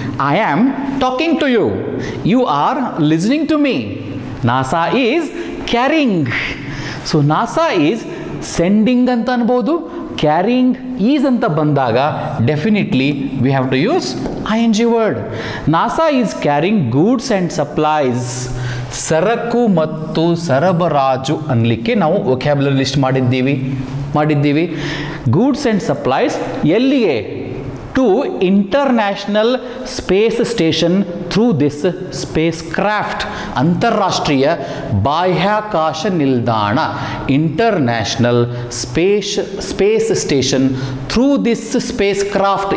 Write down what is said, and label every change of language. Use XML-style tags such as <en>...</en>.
<en>I am talking to you, you are listening to me. NASA is carrying. So NASA is sending</en> <kn>ಅಂತ ಅನ್ಬೋದು.</kn> <en>carrying is</en> <kn>ಅಂತ ಬಂದಾಗ</kn> <en>Definitely we have to use ING word. NASA is carrying goods and supplies.</en> <kn>ಸರಕು ಮತ್ತು ಸರಬರಾಜು ಅನ್ನಲಿಕ್ಕೆ ನಾವು vocabulary list ಮಾಡಿದ್ದೀವಿ.</kn> <en>goods and supplies</en> <kn>ಎಲ್ಲಿಗೆ?</kn> <en>To international space station through this spacecraft.</en> <kn>ಅಂತಾರಾಷ್ಟ್ರೀಯ ಬಾಹ್ಯಾಕಾಶ ನಿಲ್ದಾಣ,</kn> <en>International space station through this spacecraft.</en>